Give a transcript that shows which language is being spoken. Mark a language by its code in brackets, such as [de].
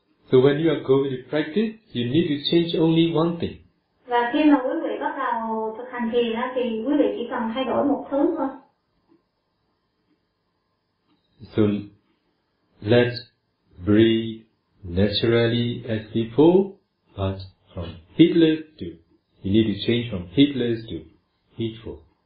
[en] So when you are going to practice, you need to change only one thing. [vi] Và khi mà quý vị bắt đầu thực hành thiền á, thì quý vị chỉ cần thay đổi một thứ thôi. [en] So let's breathe naturally as before, but from heatless to, you need to change from heatless to heatful.